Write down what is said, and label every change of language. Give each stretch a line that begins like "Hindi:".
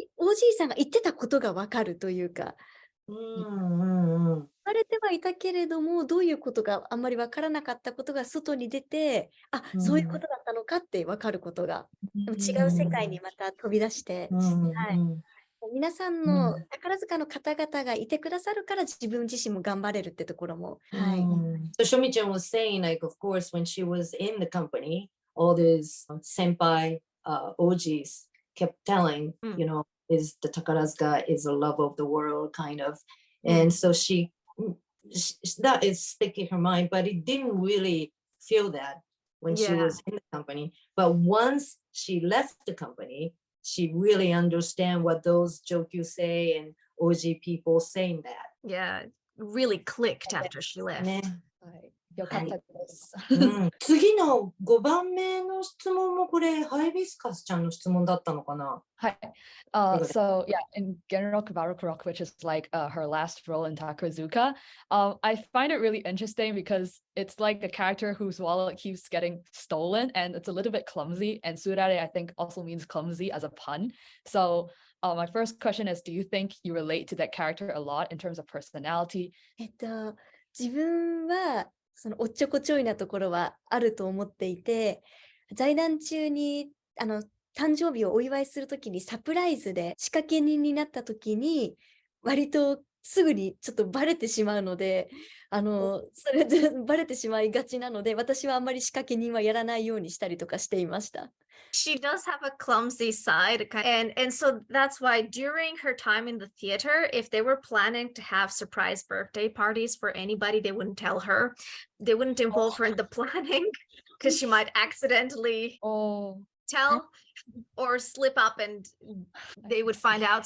Japanese: OG さんが言ってたことがわかるというか、言われてはいたけれども、どういうことがあんまりわからなかったことが外に出て、そういうことだったのかってわかることが、でも違う世界にまた飛び出して、はい。皆さんの宝塚の方々がいてくださるから自分自身も頑張れるってところも。はい。
English: So Shomi-chan was saying, like, of course, when she was in the company, all these senpai OGs kept telling, you know, is the Takarazuka is the love of the world, kind of. And so she that is sticking in her mind, but it didn't really feel that when she was in the company. But once she left the company, she really understand what those Jokyusei and OG people saying that. Yeah, really clicked after she left.
Japanese: ね。はい。よかったです。次の5番目の質問もこれハイビスカスちゃんの質問だったのかな。
English: Hi. So yeah, in General Kabarokurok, which is like her last role in Takarazuka, I find it really interesting because it's like a character whose wallet keeps getting stolen and it's a little bit clumsy. And surare, I think, also means clumsy as a pun. So my first question is, do you think you relate to that character a lot in terms of personality?
Japanese: 自分はそのおっちょこちょいなところはあると思っていて、在団中に誕生日をお祝いするときにサプライズで仕掛け人になったときに割とすぐにちょっとバレてしまうので、それでバレてしまいがちなので、私はあんまり仕掛け人はやらないようにしたりとかしていました。
English: She does have a clumsy side, and so that's why during her time in the theater, if they were planning to have surprise birthday parties for anybody, they wouldn't tell her. They wouldn't involve her in the planning because she might accidentally tell or slip up and they would find out.